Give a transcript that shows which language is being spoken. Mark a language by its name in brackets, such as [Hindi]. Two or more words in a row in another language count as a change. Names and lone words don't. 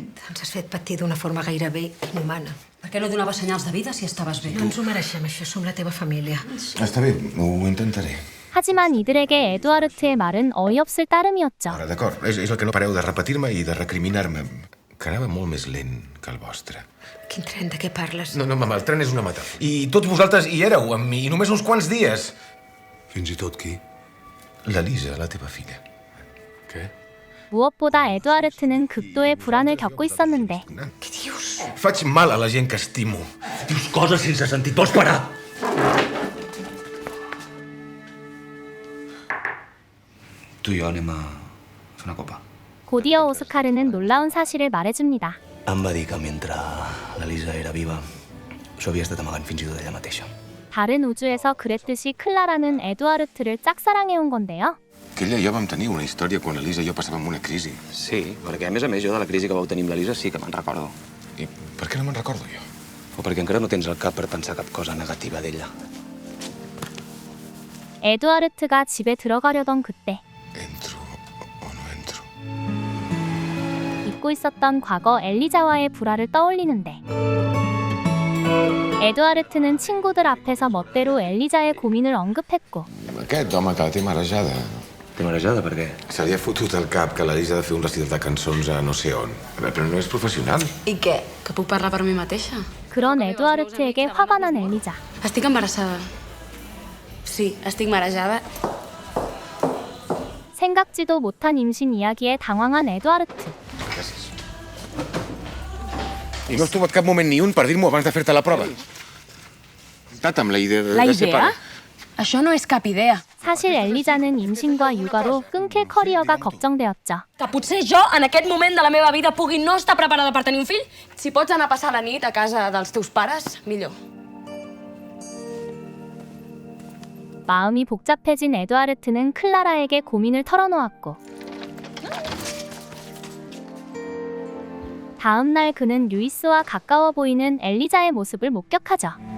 [Catalan] Ens has fet patir d'una forma gairebé inhumana. Per què no donaves senyals de vida si estaves bé? No ens ho mereixem, això. Som la teva família. Està bé, ho intentaré. [Korean] 하지만 이들에게 에두아르트의 말은 어이없을 따름이었죠. [Catalan] Ara, d'acord, és el que no pareu de repetir-me i de recriminar-me. Que anava molt més lent que el vostre. Quin tren, de què parles? No, mama, el tren és una metàfora. I tots vosaltres hi éreu amb mi, i només uns quants dies. Fins i tot qui? L'Elisa, la teva filla. Què? [Korean] 무엇보다 에두아르트는 극도의 불안을 겪고 있었는데 [Catalan] Què dius? Faig mal a la gent que estimo. Dius coses sense sentit. Vols parar? Tu i jo anem a fer una copa. [Korean] 곧이어 오스카르는 놀라운 사실을 말해줍니다. [Catalan] Em va dir que mentre l'Elisa era viva, s'ho havia estat amagant fins i tot ella mateixa. [Korean] 다른 우주에서 그랬듯이 클라라는 에두아르트를 짝사랑해온 건데요. [Catalan] Que ella i jo vam tenir una història quan l'Elisa i jo passàvem una crisi. Sí, perquè a més jo de la crisi que vau tenir amb l'Elisa sí que me'n recordo. I per què no me'n recordo jo? O perquè encara no tens el cap per pensar cap cosa negativa d'ella. [Korean] 에두아르트가 집에 들어가려던 그때 잊고 있었던 과거 엘리자와의 불화를 떠올리는데 에두아르트는 친구들 앞에서 멋대로 엘리자의 고민을 언급했고 [Catalan] Aquest home que la té marejada. Té marejada per què? Se li ha fotut al cap que l'Elisa ha de fer un recital de cançons a no sé on. Però no és professional. I què? Que puc parlar per mi mateixa? [Korean] 그런 에두아르트에게 화가 난 엘리자. [Catalan] Estic embarassada. Sí, estic marejada. [Korean] 생각지도 못한 임신 이야기에 당황한 에두아르트. [Catalan] Gràcies. I no has trobat cap moment ni un per dir-m'ho abans de fer-te la prova? Estat amb la idea de... La de ser idea? pare. Això no és cap idea. [Korean] 사실 엘리자는 임신과 육아로 끊길 커리어가 걱정되었죠. [Catalan] Que potser jo, en aquest moment de la meva vida, pugui no estar preparada per tenir un fill? Si pots anar a passar la nit a casa dels teus pares, millor. [Korean] 마음이 복잡해진 에두아르트는 클라라에게 고민을 털어놓았고 다음 날 그는 루이스와 가까워 보이는 엘리자의 모습을 목격하죠.